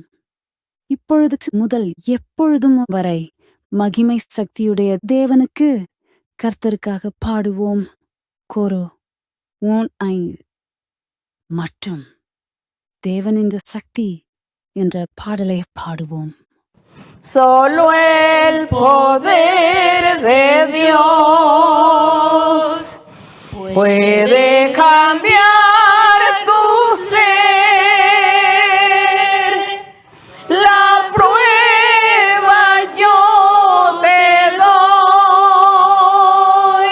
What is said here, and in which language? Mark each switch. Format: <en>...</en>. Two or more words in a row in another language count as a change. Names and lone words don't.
<ta>இப்பொழுது முதல் எப்பொழுதும் வரை மகிமை சக்தியுடைய தேவனுக்கு கர்த்தருக்காக பாடுவோம். கோரோ 1-5 மற்றும் தேவன் என்ற சக்தி என்ற பாடலை பாடுவோம்.</ta> <es>Solo el poder de Dios puede cambiar tu ser. La prueba yo te doy.</es>